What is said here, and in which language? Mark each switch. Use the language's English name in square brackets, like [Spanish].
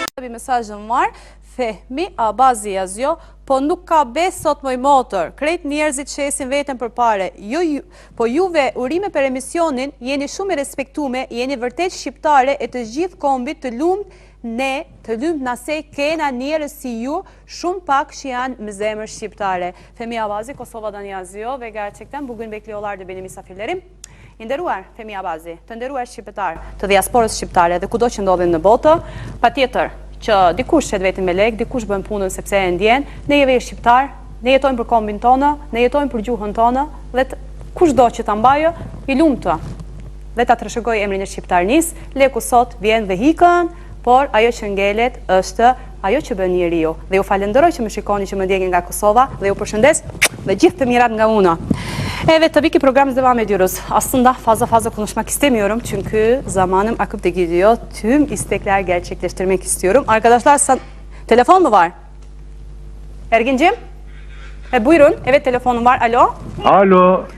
[Turkish] Mesajım var. Fehmi Abazi yazıyor. [Albanian] po nuk ka bes sot moj motor. Krejt njerëzit shesin veten përpare. Po juve urime për emisionin, jeni shumë i respektume, jeni vërtet shqiptare e të gjithë kombit të lumt, ne të lumt nase kena njerëz si ju, shumë pak që janë me zemër shqiptare. [Turkish] Femi Abazi, Kosova'dan yazıyor ve gerçekten bugün bekliyorlardı beni misafirlerim. [Albanian] I nderuar Femi Abazi, të nderuar shqiptar, të diasporës shqiptare dhe kudo që ndodhin në botë, patjetër që dikush shet vetin me lek, dikush bën punën sepse e ndjen, ne jemi shqiptar, ne jetojmë për kombin tonë, ne jetojmë për gjuhën tonë dhe kushdo që ta mbajë i lumtë. Dhe ta trashëgoj emrin e shqiptarnisë, leku sot vjen dhe hikën, por ajo që ngelet është ajo që bën njeriu. Dhe ju falenderoj që më shikoni, që më ndjekni nga Kosova dhe ju përshëndes dhe gjithë të mirat nga unë. [Turkish] Evet, tabii ki programımız devam ediyoruz. Aslında fazla konuşmak istemiyorum çünkü zamanım akıp da gidiyor. Tüm istekler gerçekleştirmek istiyorum. Arkadaşlar, telefon mu var? Ergin'cim? Buyurun. Evet, telefonum var. Alo. Alo.